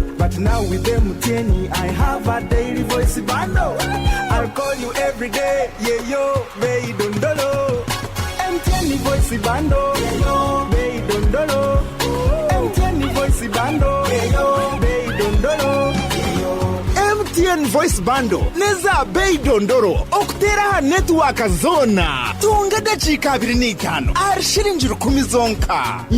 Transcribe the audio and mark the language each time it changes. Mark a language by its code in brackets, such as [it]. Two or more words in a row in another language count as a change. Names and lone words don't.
[en] But now with MTN, I have a daily voice bundle. I'll call you every day, yeah yo, baby dondolo. MTN voice bundle, yeah yo, baby dondolo. MTN voice bundle, yeah yo, baby dondolo. [nyn] MTN [en] voice bundle [nyn] neza bei dondoro okutera network zona tunga dakika 25 ari shilingi 10 zonka.